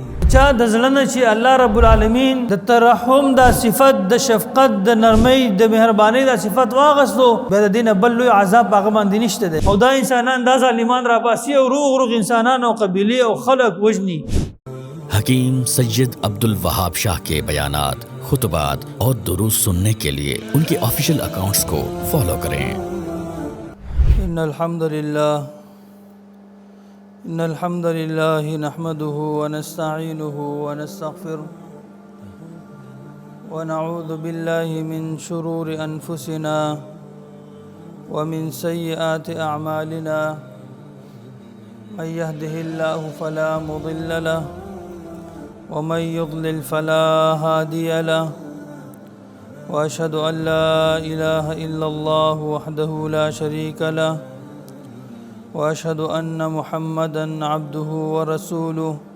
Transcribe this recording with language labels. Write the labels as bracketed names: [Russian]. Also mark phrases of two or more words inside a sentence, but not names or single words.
[Pashto] چا د زړه نه چې الله رب العالمین د ترحم دا صفت د شفقت د نرمۍ د مهربانۍ دا صفت واغستو بیا د دې نه بل لوی عذاب په هغه باندې نشته دی او دا انسانان دا ظالمان راباسي او روغ انسانان او قبیلې او خلق وجني [Urdu] حکیم سید عبدالوہاب شاہ کے بیانات، خطبات اور دروس سننے کے لیے ان کے آفیشیل اکاؤنٹس کو فالو کریں۔ [Arabic] ان الحمد لله نحمده ونستعينه ونستغفره ونعوذ بالله من شرور انفسنا ومن سيئات اعمالنا من يهده الله فلا مضل له ومن يضلل فلا هادي له واشهد ان لا اله الا الله وحده لا شريك له واشهد ان محمدا عبده ورسوله